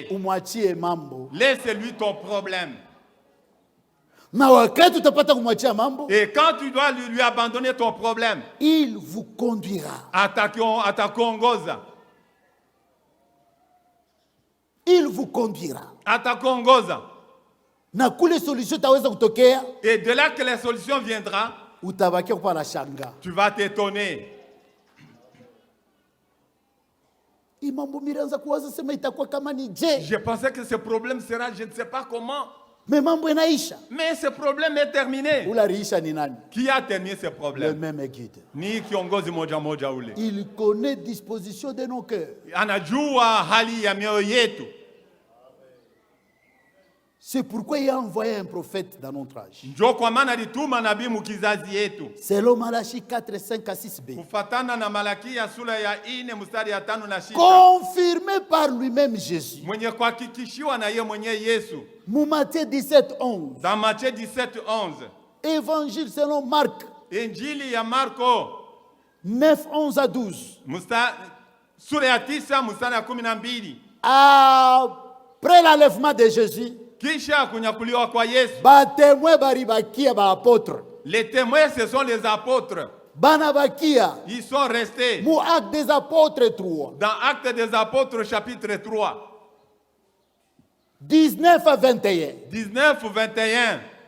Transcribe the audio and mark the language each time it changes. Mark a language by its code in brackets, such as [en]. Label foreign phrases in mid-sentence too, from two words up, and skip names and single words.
[fr] Laisse-lui ton problème. Et quand tu dois lui abandonner ton problème, il vous conduira. il vous conduira. [sw] Atakuongoza. Na kule solution taweza kutokea. [fr] Et de là que la solution viendra, [sw] utabaki kwa la shanga. [fr] Tu vas t'étonner. Je pensais que ce problème sera, je ne sais pas comment. Mais ce problème est terminé. Qui a terminé ce problème? Le même guide. [sw] Ni kiongozi moja moja ule. [fr] Il connaît disposition de nos cœurs. [sw] Anajua hali ya mioyo yetu. [fr] C'est pourquoi il a envoyé un prophète dans notre âge. [sw] Ndio kwa maana alituma nabii mukizazi yetu. [fr] Selon Malachie 4, 5 à 6b. [sw] Kufatana na Malakia sura ya 4 mstari ya 5 na 6. [fr] Confirmé par lui-même Jésus. [sw] Mwenye kuhakikishiwa na yeye mwenyewe Yesu. [fr] Matthieu 17:11. Dans Matthieu 17:11. Évangile selon Marc. [sw] Injili ya Marko [fr] 9:11 à 12. [sw] Sura ya 9 mstari ya 12. [fr] Après l'enlèvement de Jésus, [sw] kisha kunyakuliwa kwa Yesu, [fr] les témoins ce sont les apôtres. Ils sont restés. Acte des apôtres 3. Dans Acte des apôtres chapitre 3. 19 à 21. 19 ou 21.